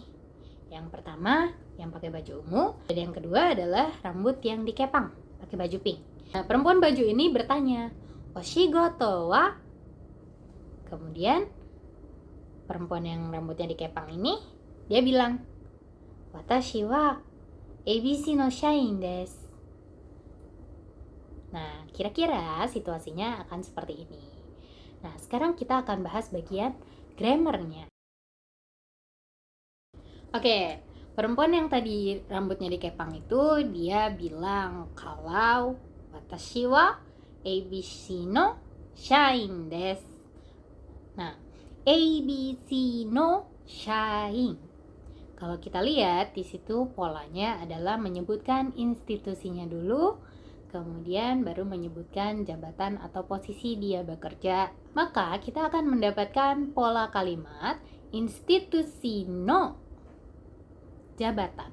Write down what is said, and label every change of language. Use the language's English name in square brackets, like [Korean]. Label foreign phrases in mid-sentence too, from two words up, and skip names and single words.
[Indonesian] Yang pertama yang pakai baju ungu, dan yang kedua adalah rambut yang dikepang, pakai baju pink. Nah, perempuan baju ini bertanya, [Japanese] "お仕事は?" [Indonesian] Kemudian perempuan yang rambutnya dikepang ini, dia bilang, [Japanese] "私はABCの社員です." [Indonesian] Nah, kira-kira situasinya akan seperti ini. Nah, sekarang kita akan bahas bagian grammarnya. Oke, perempuan yang tadi rambutnya dikepang itu, dia bilang kalau [Japanese] 私はABCの社員です. [Indonesian] Nah, [Japanese] ABC no shain. [Indonesian] Kalau kita lihat di situ polanya adalah menyebutkan institusinya dulu, kemudian baru menyebutkan jabatan atau posisi dia bekerja. Maka kita akan mendapatkan pola kalimat institusi no jabatan.